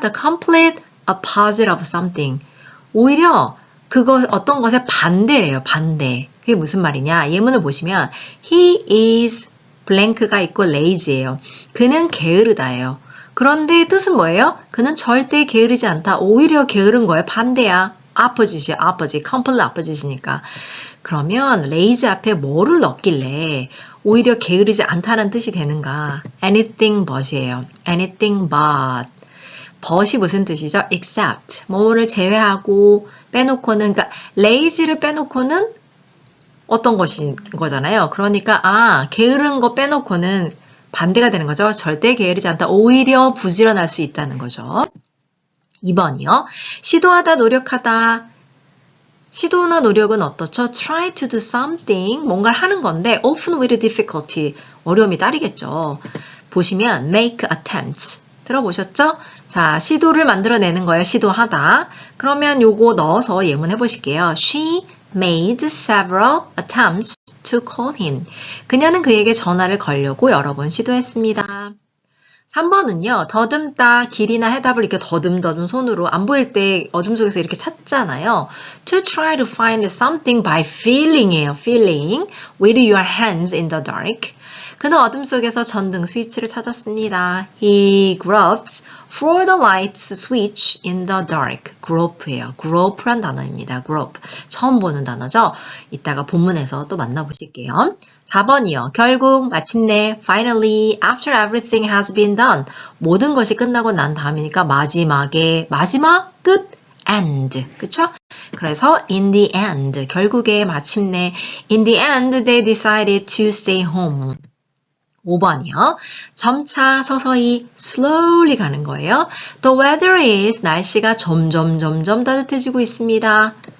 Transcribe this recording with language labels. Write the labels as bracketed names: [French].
[English] The complete opposite of something. [Korean] 오히려 그거 어떤 것의 반대예요. 반대. 그게 무슨 말이냐? 예문을 보시면 [English] He is blank [Korean] 가 있고 lazy예요. 그는 게으르다예요. 그런데 뜻은 뭐예요? 그는 절대 게으르지 않다. 오히려 게으른 거예요. 반대야. opposite이야. [English] opposite. complete opposite이니까. [Korean] 그러면 lazy 앞에 뭐를 넣길래 오히려 게으르지 않다는 뜻이 되는가? [English] anything but이에요. anything but. but이 무슨 뜻이죠? except. [Korean] 뭐를 제외하고 빼놓고는, 그러니까 lazy를 빼놓고는 어떤 것인 거잖아요. 그러니까 게으른 거 빼놓고는 반대가 되는 거죠. 절대 게으르지 않다. 오히려 부지런할 수 있다는 거죠. 2번이요. 시도하다, 노력하다. 시도나 노력은 어떻죠? [English] Try to do something, [Korean] 뭔가를 하는 건데 [English] often with difficulty, [Korean] 어려움이 따르겠죠. 보시면 make attempts, 들어보셨죠? 자, 시도를 만들어내는 거예요. 시도하다. 그러면 요거 넣어서 예문 해보실게요. [English] She made several attempts to call him. [Korean] 그녀는 그에게 전화를 걸려고 여러 번 시도했습니다. 3번은요. 더듬다, 길이나 해답을 이렇게 더듬더듬 손으로 안 보일 때 어둠 속에서 이렇게 찾잖아요. [English] To try to find something by feeling이에요. feeling with your hands in the dark. [Korean] 그는 어둠 속에서 전등 스위치를 찾았습니다. [English] He groped for the light switch in the dark. [Korean] grope예요. grope란 단어입니다. grope. 처음 보는 단어죠. 이따가 본문에서 또 만나보실게요. 4번이요. 결국, 마침내, [English] finally, after everything has been done. [Korean] 모든 것이 끝나고 난 다음이니까 마지막에, 마지막, 끝, end. 그쵸? 그래서 [English] in the end, [Korean] 결국에 마침내, [English] in the end they decided to stay home. [Korean] 5번이요. 점차 서서히 slowly 가는 거예요. [English] The weather is, [Korean] 날씨가 점점 따뜻해지고 있습니다.